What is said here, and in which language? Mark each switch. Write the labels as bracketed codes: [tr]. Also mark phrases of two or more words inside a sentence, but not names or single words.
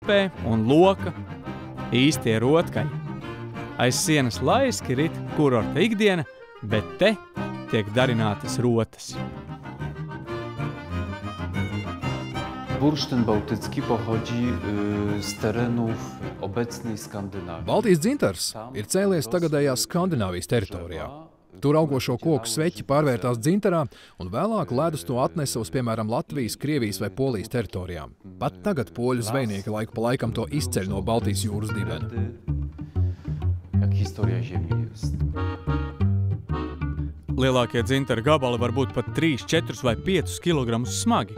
[lv] lapē un loka īstie rotkaļi. Aiz sienas laiski rit kurorta ikdiena, bet te tiek darinātas rotas. [pl] Bursztyn bałtycki pochodzi z terenów obecnej Skandynawii. [lv] Baltijas dzintars ir cēlies tagadējās Skandināvijas teritorijā. Tur augošo koku sveķi pārvērtās dzintarā, un vēlāk ledus to atnesa uz, piemēram, Latvijas, Krievijas vai Polijas teritorijām. Pat tagad poļu zvejnieki laiku pa laikam to izceļ no Baltijas jūras dibena. Lielākie dzintara gabali var būt pat 3, 4 vai 5 kilogramus smagi.